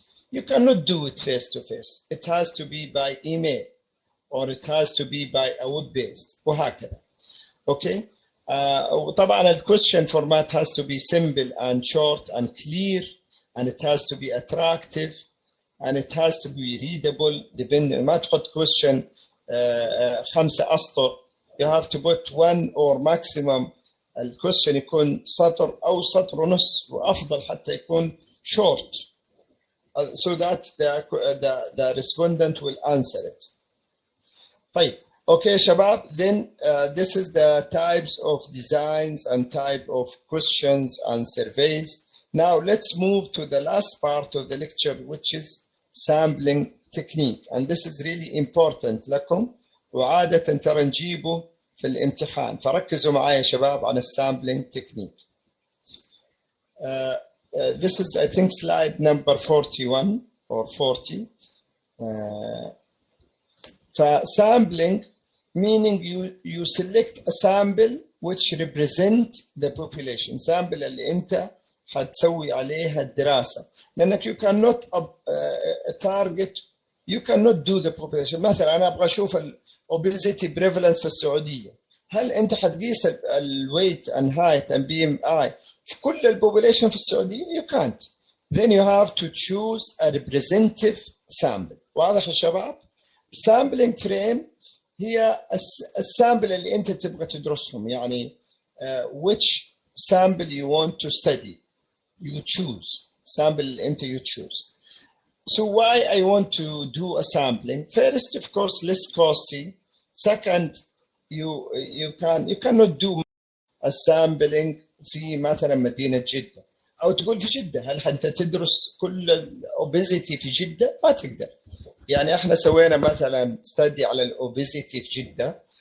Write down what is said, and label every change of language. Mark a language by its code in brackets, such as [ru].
[en] You cannot do it face to face. It has to be by email, or it has to be by a web-based. [ar] وهكذا. Okay. وطبعا [en] the question format has to be simple and short and clear, and it has to be attractive, and it has to be readable. [ar] Depending, ما تحط question 5 أسطر. [en] You have to put 1 or maximum. [ar] الquestion يكون سطر أو سطر ونص، وأفضل حتى يكون short. [en] So that the respondent will answer it. [ar] طيب. [en] Okay, Shabab, then this is the types of designs and type of questions and surveys. Now let's move to the last part of the lecture, which is sampling technique. And this is really important [ar] لكم، وعادة ترى نجيبه في الامتحان. فركزوا معايا شباب على sampling technique. [en] This is, I think, slide number 41 or 40. Sampling, meaning you select a sample which represent the population. [ar] Sample اللي أنت حتسوي عليها الدراسة. لأنك [en] you cannot target, you cannot do the population. [ar] مثلا أنا أبغى أشوف obesity prevalence في السعودية. هل أنت حتقيس [en] weight and height and BMI [ar] في كل البوبوليشن في السعودية؟ [en] You can't. Then you have to choose a representative sample. [ar] واضح يا شباب؟ sampling frame هي السامبل اللي أنت تبغى تدرسهم، يعني [en] which sample you want to study. You choose. Sample into you choose. So why I want to do a sampling? First, of course, less costly. Second, you cannot do a sampling [ar] في مثلا مدينة جدة أو تقول في جدة. هل أنت تدرس كل الأوبيزيتي في جدة؟ ما تقدر. يعني احنا سوينا مثلا study على الأوبيزيتي في جدة.